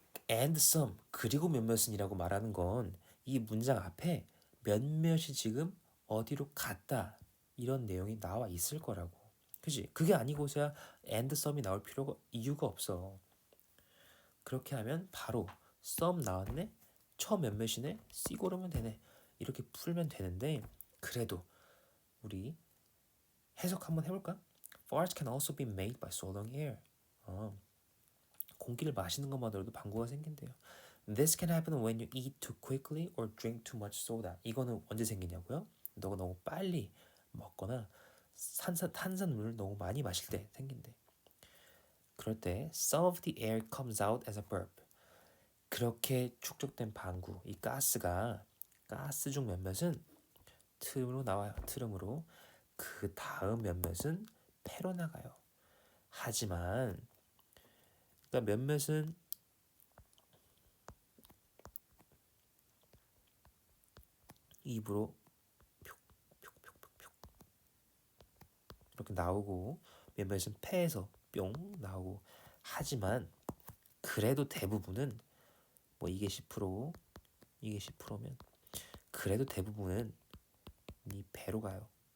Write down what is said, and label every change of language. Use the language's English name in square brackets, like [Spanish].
[Korean] and some 그리고 몇몇은이라고 말하는 건 이 문장 앞에 몇몇이 지금 어디로 갔다 이런 내용이 나와 있을 거라고. 그지? 그게 아니고서야 and some이 나올 필요가 이유가 없어. 그렇게 하면 바로 some 나왔네? 처 몇몇이네? C 고르면 되네. 이렇게 풀면 되는데 그래도 우리 해석 한번 해볼까? [English] Farts can also be made by swallowing air. [Korean] 공기를 마시는 것만으로도 방구가 생긴대요. [English] This can happen when you eat too quickly or drink too much soda. [Korean] 이거는 언제 생기냐고요? 너가 너무 빨리 먹거나 탄산물을 너무 많이 마실 때 생긴대. 그럴 때 [English] some of the air comes out as a burp. [Korean] 그렇게 축적된 방구, 이 가스 중 몇몇은 트름으로 나와요. 트름으로. 그 다음 몇몇은 폐로 나가요. 하지만 그러니까 몇몇은 입으로 뿅뿅뿅뿅뿅 이렇게 나오고 몇몇은 폐에서 뿅 나오고 하지만 그래도 대부분은 뭐 이게 10% 이게 10%면 그래도 대부분은 네 배로 가요.